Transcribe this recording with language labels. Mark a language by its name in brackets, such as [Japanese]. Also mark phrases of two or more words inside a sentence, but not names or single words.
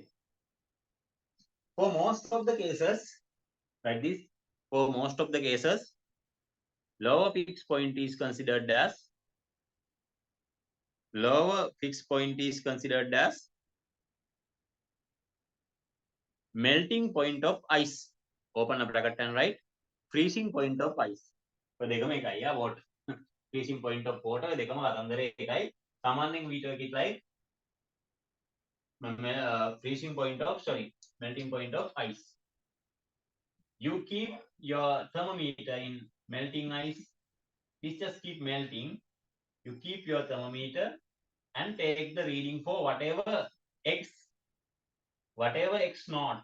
[English] For most of the cases, like this, for most of the cases, lower fixed point is considered as melting point of ice. Open a bracket and write freezing point of ice. So [Sinhala] දෙකම එකයි යා [English] water. Freezing point of water [Sinhala] දෙකම අතන්දර එකයි. [English] සාමාන්‍යයෙන් we take it like freezing point of melting point of ice. You keep your thermometer in melting ice. It just keep melting. You keep your thermometer and take the reading for whatever x naught.